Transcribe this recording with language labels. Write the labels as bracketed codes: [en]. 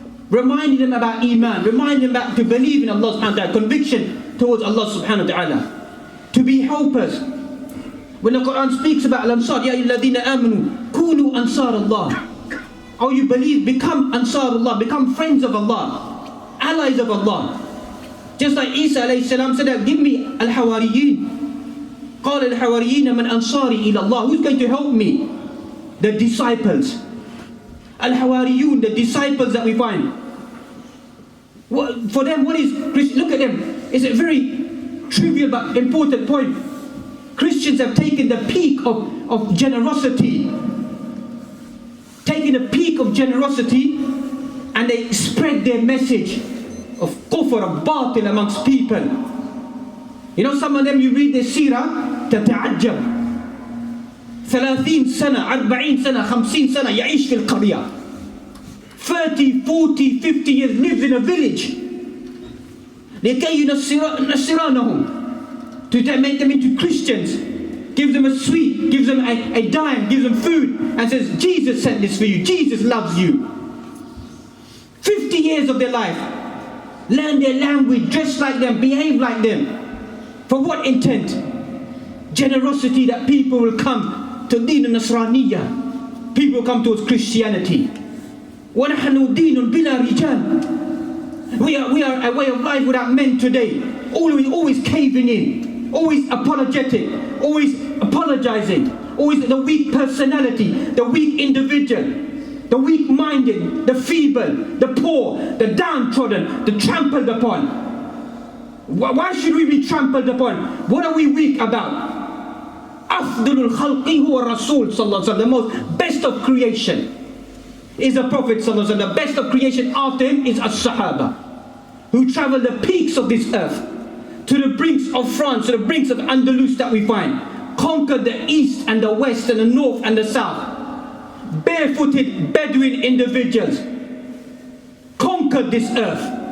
[en] Reminding them about Iman, reminding them about to believe in Allah subhanahu wa ta'ala, conviction towards Allah subhanahu wa ta'ala. To be helpers. When the Quran speaks about Al-Ansar, [ar] Ya ayyuhalladhina amanu, kunu ansar Allah. [en] Oh, you believe, become ansar Allah, become friends of Allah, allies of Allah. Just like Isa alayhi salam said, give me al-hawariyin. [ar] قال الحواريين من أنصاري إلى الله. [en] Who's going to help me? The disciples. Al-hawariyun, the disciples that we find. For them, what is Christian? Look at them. It's a very trivial but important point. Christians have taken the peak of generosity. Taken the peak of generosity, and they spread their message of kufr, of batil amongst people. You know, some of them, you read their seerah, [ar] تتعجب. 30 سنة 40 سنة 50 سنة يعيش في القرية. [en] 30, 40, 50 years lives in a village. [ar] لكي ينصرانهم, [en] to make them into Christians. Gives them a sweet, gives them a dime, gives them food, and says, Jesus sent this for you, Jesus loves you. 50 years of their life. Learn their language, dress like them, behave like them. For what intent? Generosity, that people will come to Deen al-Nasraniyya. People will come towards Christianity. [ar] وَنَحْنُ دِينٌ بِلَا رِجَالٍ. [en] We are a way of life without men today. Always caving in. Always apologetic. Always apologizing. Always the weak personality. The weak individual. The weak-minded. The feeble. The poor. The downtrodden. The trampled upon. Why should we be trampled upon? What are we weak about? [ar] أفضل الخلق هو الرسول صلى الله عليه وسلم. [en] The most best of creation is the Prophet [ar] صلى الله عليه وسلم. [en] The best of creation after him is as-Sahaba, who traveled the peaks of this earth, to the brinks of France, to the brinks of Andalus that we find, conquered the east and the west and the north and the south. Barefooted Bedouin individuals conquered this earth.